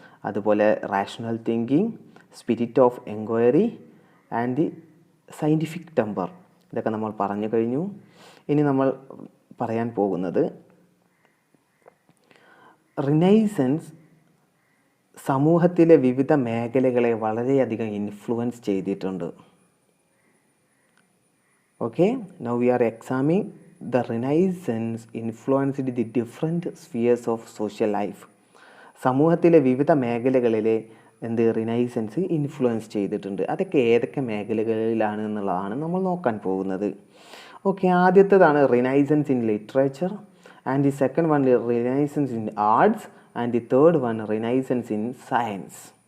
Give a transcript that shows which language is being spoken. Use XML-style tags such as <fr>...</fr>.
<en>അതുപോലെ rational thinking, spirit of enquiry and the scientific temper.</en> <ml>ഇതൊക്കെ നമ്മൾ പറഞ്ഞു കഴിഞ്ഞു. ഇനി നമ്മൾ പറയാൻ പോകുന്നത് റിനൈസൻസ് സമൂഹത്തിലെ വിവിധ മേഖലകളെ വളരെയധികം ഇൻഫ്ലുവൻസ് ചെയ്തിട്ടുണ്ട്.</ml> <en>Okay, now we are examining the Renaissance influenced the different spheres of social life.</en> <ml>സമൂഹത്തിലെ വിവിധ മേഖലകളിലെ റിനൈസൻസ് ഇൻഫ്ലുവൻസ് ചെയ്തിട്ടുണ്ട്. അതൊക്കെ ഏതൊക്കെ മേഖലകളിലാണ് എന്നുള്ളതാണ് നമ്മൾ നോക്കാൻ പോകുന്നത്.</ml> <en>Okay, ആദ്യത്തേതാണ് Renaissance in literature, and the second one Renaissance in arts, and the third one Renaissance in science.</en>